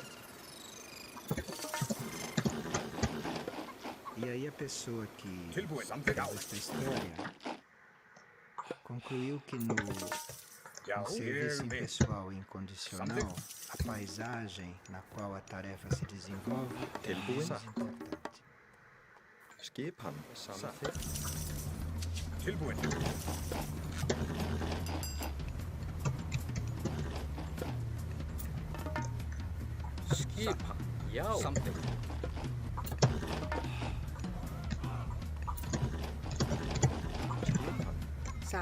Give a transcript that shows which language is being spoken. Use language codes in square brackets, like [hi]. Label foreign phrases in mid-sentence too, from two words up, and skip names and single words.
[pt] E aí a pessoa que [is] Tilbúin. [pt] fez [is] Samþykkt. [pt] esta história concluiu que no [is] Já. [pt] serviço [is] Ég vil. [pt] impessoal e incondicional, a paisagem na qual a tarefa se desenvolve é [is] Tilbúin. [pt] menos importante. [is] Skipan. Samþykkt. Tilbúin. Skipan. Já. Samþykkt. Satt.